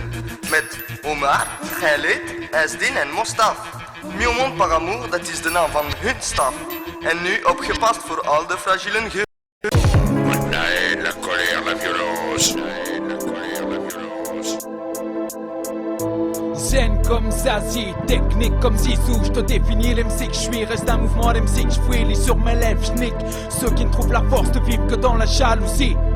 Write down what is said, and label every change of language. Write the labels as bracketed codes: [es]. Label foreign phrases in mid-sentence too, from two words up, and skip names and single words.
[nl] Met Omar, Khaled, Asdin en Mostaf. Mieux monde par amour, dat is de naam van hun staf. En nu opgepast voor al de fragielen ge... [fr] La haine, la colère, la violence. La haine, la colère, la violence. Zen comme Zazie, technique comme Zizou. Je te définis l'MC que je suis, reste un mouvement d'MC que je fuis. Lis sur mes lèvres, je nique ceux qui ne trouvent la force de vivre que dans la jalousie.